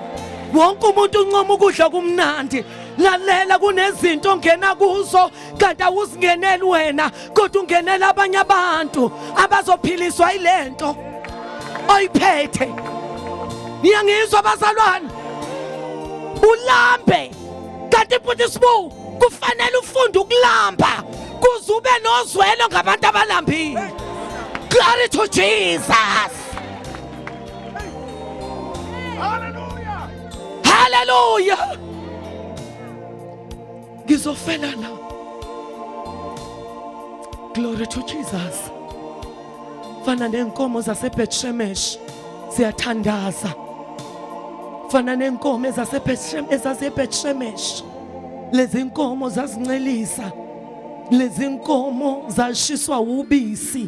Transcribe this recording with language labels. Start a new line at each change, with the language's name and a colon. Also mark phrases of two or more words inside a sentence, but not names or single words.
Zulu: Wonke umuntu uncoma ukudla kumnandi. Lalela kunezinto ongena kuzo kanti awuzingeneli wena kodwa ungenela abanye abantu abazophiliswa ilento oyiphethe. Niyangizwa bazalwane? Ulambe kanti futhi sibu kufanele ufunde ukulamba kuze ube nozwelo ngabantu abalambile.
English: Glory to Jesus. Hallelujah.
Zulu: Hallelujah. Ngizofela na.
English: Glory to Jesus.
Zulu: Fana nenkomo zaseBethshemesh siyathandaza. Fana nenkomo ezaseBethshemesh. Lezi inkomo zazincelisa. Lezi inkomo zashiswa ubisi.